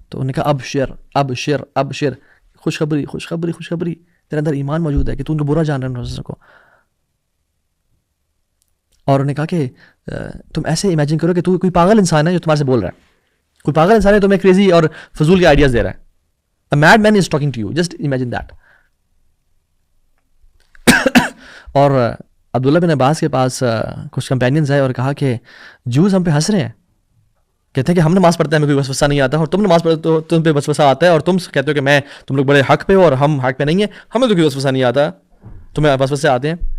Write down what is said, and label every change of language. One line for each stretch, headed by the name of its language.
Urdu: تو انہوں نے کہا اب شر خوشخبری تیرے اندر ایمان موجود ہے کہ تو ان کو برا جان رہے ہیں کو. اور انہوں نے کہا کہ تم ایسے امیجن کرو کہ تو کوئی پاگل انسان ہے جو تمہارے سے بول رہا ہے, کوئی پاگل انسان ہے تمہیں کریزی اور فضول کے آئیڈیاز دے رہا ہے.
English: A mad man is talking to you, just imagine that.
Urdu: اور عبداللہ بن عباس کے پاس کچھ کمپینینز آئے اور کہا کہ جوز ہم پہ ہنس رہے ہیں, کہتے ہیں کہ ہم نماز پڑھتے ہیں ہمیں کوئی وسوسہ نہیں آتا, اور تم نماز پڑھتے ہو تم پہ وسوسہ آتا ہے, اور تم کہتے ہو کہ میں تم لوگ بڑے حق پہ ہو اور ہم حق پہ نہیں ہیں, ہمیں تو کوئی وسوسہ نہیں آتا, تمہیں وسوسے آتے ہیں.